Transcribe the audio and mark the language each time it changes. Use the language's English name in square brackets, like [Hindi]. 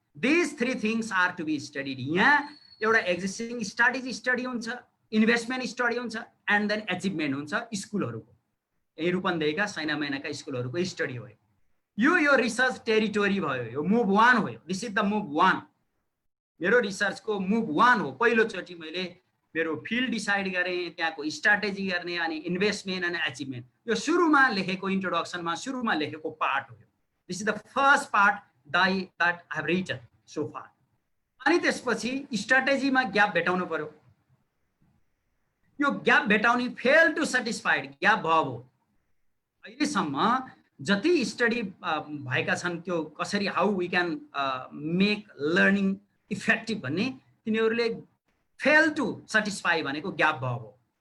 [English] This 3 things are to be studied. [Nepali] यहाँ एउटा existing strategy study हुन्छ, इन्भेस्टमेन्ट स्टडी हुन्छ [English] and then [Nepali] एचिभमेन्ट हुन्छ स्कुलहरूको। यही रूपन्देहीका सैना महिनाका स्कुलहरूको स्टडी हो यो रिसर्च टेरिटोरी भयो। यो मुभ 1 हो। [English] This is the move 1। [Nepali] मेरो रिसर्चको मुभ 1 हो। पहिलोचोटि मैले मेरो फिल्ड डिसाइड गरेँ, त्यहाँको स्ट्राटेजी गर्ने अनि इन्भेस्टमेन्ट अनि एचिभमेन्ट। यो सुरुमा लेखेको इन्ट्रोडक्सनमा सुरुमा लेखेको पार्ट हो। [English] This is the first part that I have written so far. [Nepali] अनि त्यसपछि स्ट्राटेजीमा ग्याप भेटाउनु पर्यो। यो gap भेटाउने fail to satisfied gap भाव हो। अहिलेसम्म जति स्टडी भएका छन् त्यो कसरी [English] how we can make learning effective [Nepali] भन्ने, तिनीहरूले फेल टु सेटिस्फाई भनेको ग्याप भाव हो।